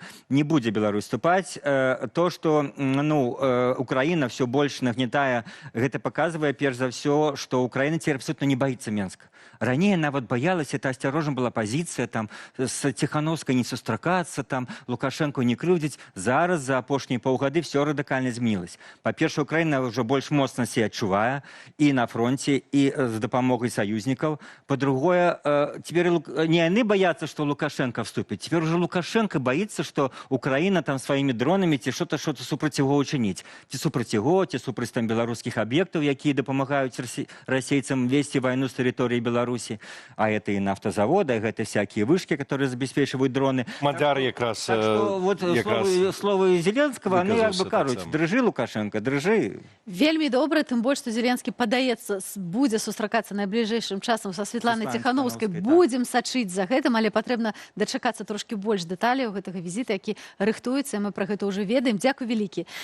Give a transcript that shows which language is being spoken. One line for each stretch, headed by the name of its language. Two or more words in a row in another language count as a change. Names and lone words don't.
Russian: Не будет Беларусь вступать. То, что, ну, Украина все больше нагнетая, это показывает, прежде за все, что Украина теперь абсолютно не боится Минска. Ранее она вот боялась, это осторожно была позиция, там, с Тихановской не сустракаться, там, Лукашенко
Belarusian: не крыўдзіць. Зараз, за апошнія паўгады, все радыкальна змянілася. Па-першае, Украина уже больш моцна себя адчувае и на фронте, и с дапамогай союзников.
Russian: По-другое, теперь не они боятся, что Лукашенко вступит, теперь уже Лукашенко боится, что Украина там своими дронами ці что-то
Belarusian: супраць яго
Russian: учинить.
Belarusian: Ці супраць яго, ці супраць там беларускіх объектов, якія дапамагаюць расейцам
Russian: вести войну с территории Беларуси. А это и нафтозаводы, это всякие вышки, которые обеспечивают дроны.
Belarusian: Мадяр якраз...
Russian: Так что вот слово Зеленского,
Belarusian: ну, як бы кажуть, дрыжы, Лукашенко, дрыжы. Вельмі добра, тым больш, што Зеленскі, падаецца, будзе сустракацца найбліжэйшым часам са Светланай Ціхановскай. Будзем сачыць за гэтым, але патрэбна дачакацца трошкі больш дэталяў гэтага візіта, які рыхтуецца, мы пра гэта ўжо ведаем. Дзякуй вялікі.